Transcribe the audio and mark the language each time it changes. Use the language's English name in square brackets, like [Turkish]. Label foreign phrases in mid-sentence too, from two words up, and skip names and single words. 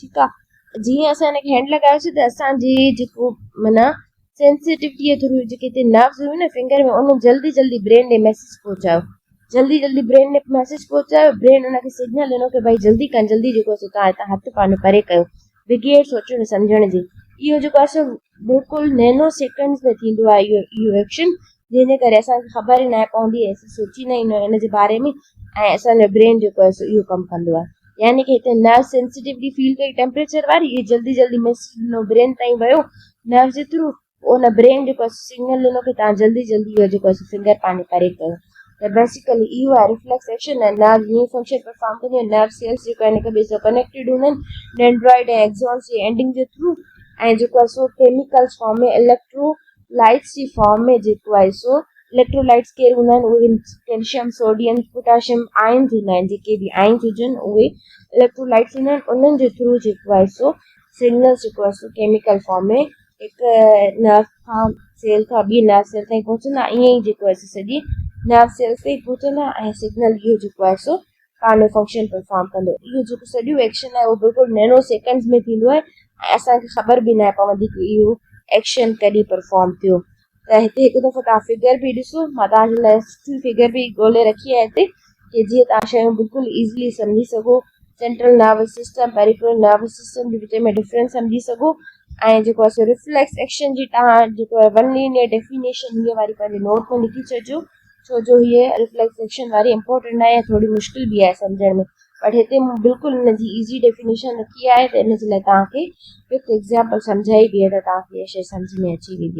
[Sindhi] ठीकु आहे, जीअं असां हिनखे हैंड लॻायोसीं त असांजी जेको माना सेंसिटिविटीअ थ्रू जेके हिते नर्व्स हुयूं न फिंगर में, उन जल्दी ब्रेन ॾे मैसेज पहुचायो, जल्दी ब्रेन ॾे मैसेज पहुचायो, ब्रेन उनखे सिग्नल ॾिनो की भाई जल्दी जेको आहे तव्हां हितां हथु पंहिंजो परे कयो, बिगेर सोचण सम्झण जी। इहो जेको आहे सो बिल्कुलु [English] nano seconds [Sindhi] में थींदो आहे इहो एक्शन, जंहिंजे करे असांखे ख़बर ई न पवंदी आहे, असां सोची न ईंदो आहे हिन जे बारे में, ऐं असांजो ब्रेन जेको आहे सो इहो कमु कंदो आहे। यानी कि हिते [English] nerve sensitivity feel [Sindhi] कई टेम्परेचर वारी, इहे जल्दी मैसेज ॾिनो ब्रेन ताईं वियो नर्व जे थ्रू, उन ब्रेन जेको आहे सिग्नल ॾिनो की तव्हां जल्दी इहो जेको आहे फिंगर पंहिंजे परे कयो। त बेसिकली इहो आहे [English] reflex action [Sindhi] ऐं नर्व हीअं [English] function perform [Sindhi] कंदियूं आहिनि। [English] nerve cells [Sindhi] जेको आहिनि हिक ॿिए सां कनेक्टेड हूंदा आहिनि डेंड्रॉइड ऐं एक्सॉन्स जी एंडिंग जे थ्रू, ऐं जेको आहे सो [English] chemicals form [Sindhi] में, इलेक्ट्रोलाइट्स जी फॉर्म में जेको आहे सो, इलेक्ट्रोलाइट्स कहिड़े हूंदा आहिनि, उहे [English] calcium, sodium, potassium, ions [Sindhi] हूंदा आहिनि, जेके बि आयन्स हुजनि उहे इलेक्ट्रोलाइट्स हूंदा आहिनि, उन्हनि जे थ्रू जेको आहे सो सिग्नल्स जेको आहे सो [English] chemical form [Sindhi] में हिकु नर्व खां सेल खां ॿी [English] nerve cell [Sindhi] ताईं पहुचंदा, ईअं ई जेको आहे सो सॼी [English] nerve cells [Sindhi] ताईं पहुचंदा ऐं सिग्नल इहो जेको आहे सो पंहिंजो [English] function perform [Sindhi] कंदो। इहो जेको सॼो एक्शन आहे उहो बिल्कुलु [English] nano seconds [Sindhi] में थींदो आहे ऐं असांखे ख़बर बि न पवंदी कि इहो एक्शन कॾहिं परफॉर्म थियो। त हिते हिकु दफ़ो तव्हां फिगर बि ॾिसो, मां तव्हांजे लाइ सुठी फिगर बि ॻोल्हे रखी आहे हिते, कि जीअं तव्हां शयूं बिल्कुलु ईज़िली सम्झी सघो, [English] central nervous system, peripheral nervous system [Sindhi] जे विच में डिफरेंस सम्झी सघो, ऐं जेको आहे सो [English] reflex action [Sindhi] जी तव्हां जेको आहे [English] one linear definition [Sindhi] हीअ वारी पंहिंजे नोट में लिखी छॾिजो, छो जो हीअ [English] reflex action [Sindhi] वारी इंपॉर्टेंट आहे, थोरी मुश्किल बि आहे सम्झण में, बट हिते मूं बिल्कुलु हिनजी [English] easy definition [Sindhi] रखी आहे, त इन जे लाइ तव्हांखे [English] with example [Sindhi] सम्झाई बि आहे त तव्हांखे इहा शइ सम्झ में अची वेंदी।